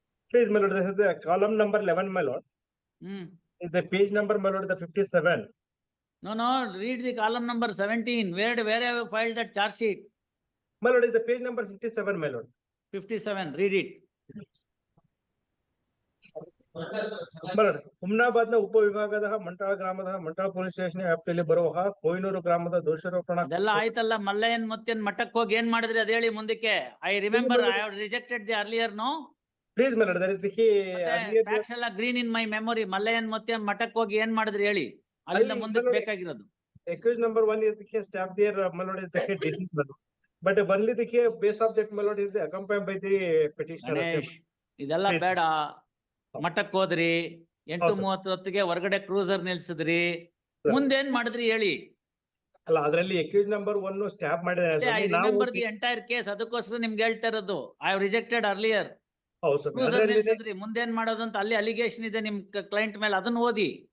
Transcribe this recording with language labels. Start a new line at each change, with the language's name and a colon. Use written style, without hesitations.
English: Please, my lord, this is the column number 11, my lord. Is the page number, my lord, the 57. No, read the column number 17. Where have you filed that charge sheet? My lord, is the page number 57, my lord. 57, read it.
Kannada: My lord, Humnabad ನ ಉಪವಿಭಾಗದ ಮಂಟಾಳ ಗ್ರಾಮದ ಮಂಟಾಳ police station ವ್ಯಾಪ್ತಿಯಲ್ಲಿ ಬರುವ ಕೊಯ್ನೂರು ಗ್ರಾಮದ ದೋಷಾರೋಪಣಾ. ಅದೆಲ್ಲ ಆಯ್ತಲ್ಲ, ಮಲ್ಲಯ್ಯನ್ ಮುತ್ಯನ್ ಮಠಕ್ಕೆ ಹೋಗಿ ಏನ್ ಮಾಡಿದ್ರಿ ಅದ ಹೇಳಿ ಮುಂದಕ್ಕೆ.
English: I remember I have rejected the earlier. No please my lord, there is the facts ಎಲ್ಲ green in my memory.
Kannada: ಮಲ್ಲಯ್ಯನ್ ಮುತ್ಯನ್ ಮಠಕ್ಕೆ ಹೋಗಿ ಏನ್ ಮಾಡಿದ್ರಿ ಹೇಳಿ, ಅಲ್ಲಿಂದ ಮುಂದಕ್ಕೆ ಬೇಕಾಗಿರೋದು.
English: accused number 1 is the staff there, my lord, is the deceased, my lord. But only the base of that, my lord, is the accompanied by the petitioner.
Kannada: Ganesh, ಇದೆಲ್ಲ ಬೇಡ. ಮಠಕ್ಕೆ ಹೋದ್ರಿ, 8:30 ಹೊತ್ತಿಗೆ ಹೊರಗಡೆ ಕ್ರೂಸರ್ ನಿಲ್ಸಿದ್ರಿ, ಮುಂದೇನ್ ಮಾಡಿದ್ರಿ ಹೇಳಿ. ಅಲ್ಲ, ಅದರಲ್ಲಿ accused number 1 ಸ್ಟಾಪ್ ಮಾಡಿದ್ದಾರೆ.
English: I remember the entire case.
Kannada: ಅದಕ್ಕೋಸ್ಕರ ನಿಮ್ಗೆ ಹೇಳ್ತಾ ಇರೋದು,
English: I have rejected earlier.
Kannada: ಹೌದು ಸರ್. ಕ್ರೂಸರ್ ನಿಲ್ಸಿದ್ರಿ, ಮುಂದೇನ್ ಮಾಡೋದಂತ ಅಲ್ಲಿ ಅಲಿಗೇಷನ್ ಇದೆ ನಿಮ್ ಕ್ಲೈಂಟ್ ಮೇಲೆ, ಅದನ್ನ ಓದಿ.